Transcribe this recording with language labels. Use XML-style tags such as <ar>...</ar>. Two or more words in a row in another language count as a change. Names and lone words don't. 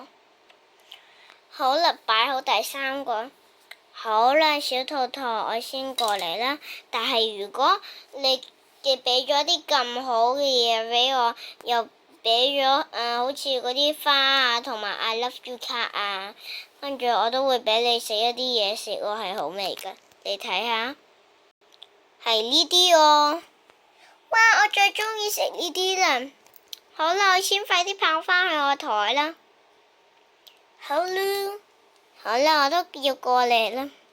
<yue>好啦，擺好第三個。好啦，小兔兔，我先過嚟啦。但係如果你俾咗啲咁好嘅嘢俾我，又俾咗好似嗰啲花啊，同埋</yue> <en>I love you</en> <yue>卡啊，跟住我都會俾你食一啲嘢食喎，係好味㗎。你睇下，係呢啲哦。哇！我最鍾意食呢啲啦。好啦，我先快啲跑返去我台啦。好啦，好啦，我都要過嚟啦。</yue>